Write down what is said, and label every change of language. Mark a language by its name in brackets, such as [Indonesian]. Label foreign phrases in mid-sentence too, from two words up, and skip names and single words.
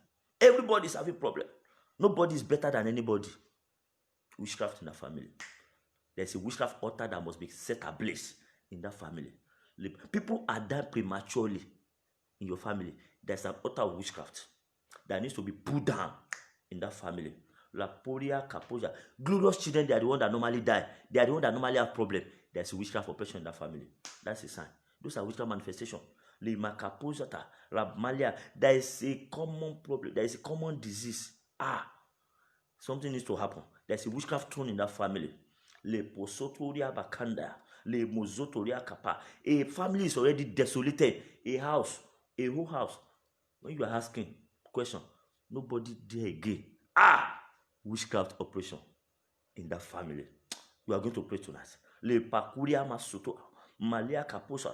[English] Everybody is having problem. Nobody is better than anybody. Witchcraft in the family. There's a witchcraft altar that must be set ablaze in that family. People are dying prematurely in your family. There's an altar of witchcraft that needs to be put down in that family. La poria kapoja. Glorious children, they are the ones that normally die. They are the ones that normally have problems. There's a witchcraft operation in that family. That's a sign. Those are witchcraft manifestations. There is a common problem. There is a common disease. Something needs to happen. There's a witchcraft throne in that family. Le posotoria bakanda. Le mozotoria kapa. A family is already desolated. A house. A whole house. When you are asking question, nobody there again. Witchcraft operation in that family. You are going to pray tonight. Le pakuria masoto. Malia kaposa.